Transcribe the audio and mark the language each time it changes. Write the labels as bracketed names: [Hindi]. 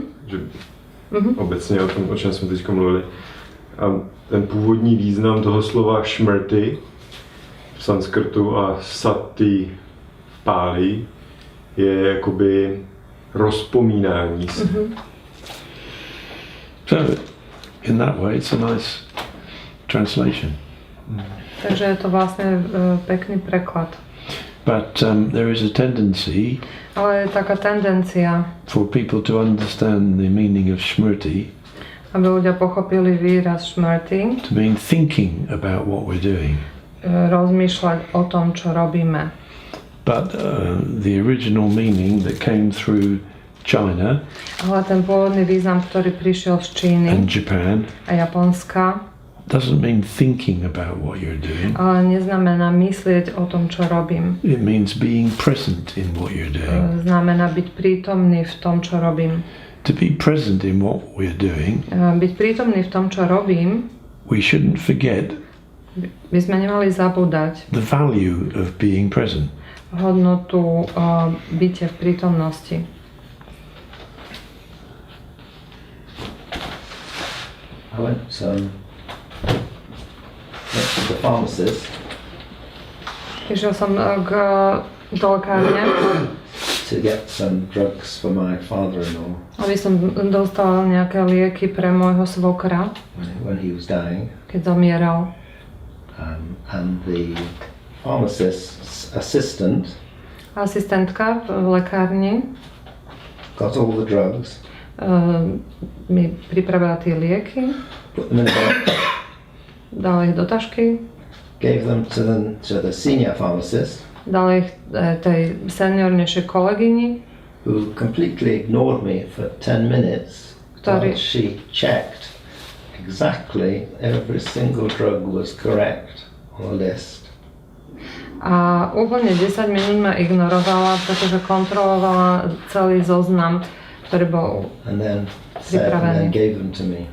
[Czech] Že obecně o tom, o čem jsme teď mluvili. A ten původní význam toho slova šmrty v sanskrtu a sati v páli je jakoby rozpomínání se. [English] So, in that way, it's a nice translation. [Slovak] Takže je to vlastne pekný preklad. [English] But there is a tendency [Slovak] Ale je taká tendencia, [English] for people to understand the meaning of shmrti [Slovak] aby ľudia pochopili výraz šmrty, [English] to mean thinking about what we're doing. [Slovak] rozmýšľať o tom, čo robíme. [English] But the original meaning that came through China [Slovak] Ale ten pôvodný význam, ktorý prišiel z Číny [English] and Japan [Slovak] a Japonska, [English] doesn't mean thinking about what you're doing. [Slovak] ale neznamená myslieť o tom, čo robím. [English] It means being present in what you're doing. [Slovak] Znamená byť prítomný v tom, čo robím. [English] To be present in what we're doing, [Slovak] Byť prítomný v tom, čo robím, [English] we shouldn't forget [Slovak] by sme nemali zabúdať [English] the value of being present. [Slovak] hodnotu bytia v prítomnosti. [English] I went next to the pharmacist [Slovak] Išiel som do lekárne, [English] to get some drugs for my father-in-law [Slovak] aby som dostal nejaké lieky pre môjho svokra, [English] when he was dying, [Slovak] keď zomieral. [English] and the pharmacist's assistant [Slovak] Asistentka v lekárni [English] got all the drugs, [Slovak] mi pripravila tie lieky, [English] put them in a box, [Slovak] dala ich do tašky, [English] gave them to the senior pharmacist, [Slovak] dala ich tej seniornejšej kolegyni, [English] who completely ignored me for 10 minutes [Slovak] Ktorý- [English] while she checked exactly every single drug was correct on the list. [Slovak] a úplne 10 minút ma ignorovala, pretože kontrolovala celý zoznam, ktorý bol, [English] And then said, and then gave them to me.